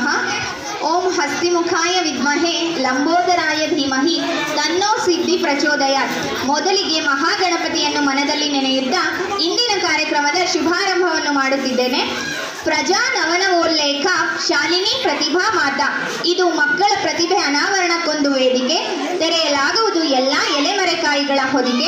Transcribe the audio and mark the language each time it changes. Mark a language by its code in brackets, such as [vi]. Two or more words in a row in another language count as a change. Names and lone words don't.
[sa] ಓಂ ಹಸ್ತಿಮುಖಾಯ ವಿದ್ಮಹೆ ಲಂಬೋದರಾಯ ಧೀಮಹಿ ತನ್ನೋ ಸಿದ್ಧಿ ಪ್ರಚೋದಯಾತ್. [kn] ಮೊದಲಿಗೆ ಮಹಾಗಣಪತಿಯನ್ನು ಮನದಲ್ಲಿ ನೆನೆಯುತ್ತಾ ಇಂದಿನ ಕಾರ್ಯಕ್ರಮದ ಶುಭಾರಂಭವನ್ನು ಮಾಡುತ್ತಿದ್ದೇನೆ. [sa] ಪ್ರಜಾ ನವನವೋಲ್ಲೇಖ ಶಾಲಿನಿ ಪ್ರತಿಭಾ ಮಾತಾ. [kn] ಇದು ಮಕ್ಕಳ ಪ್ರತಿಭೆ ಅನಾವರಣಕ್ಕೊಂದು ವೇದಿಕೆ. ತೆರೆಯಲಾಗುವುದು ಎಲ್ಲ ಎಲೆಮರೆಕಾಯಿಗಳ ಹೊದಿಕೆ.